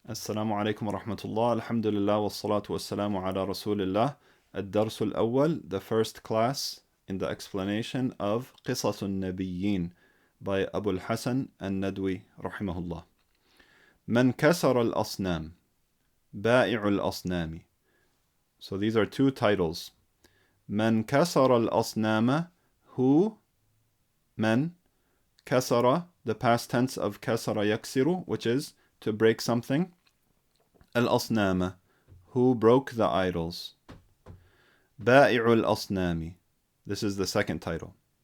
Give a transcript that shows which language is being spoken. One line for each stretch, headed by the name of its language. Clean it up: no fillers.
Arabic: السلام عليكم ورحمة الله. الحمد لله والصلاة والسلام على رسول الله. الدرس الأول,
English: the first class in the explanation of Qisas an-Nabiyeen by Abu al-Hasan an-Nadwi rahimahullah.
Arabic: من كسر الأصنام بائع الأصنام.
English: So these are two titles.
Arabic: من كسر الأصنام,
English: who, من, كسر, the past tense of
Arabic: كسر يكسر,
English: which is to break something. Al-Asnama, who broke the idols. Ba'i'ul Asnami, this is the second title.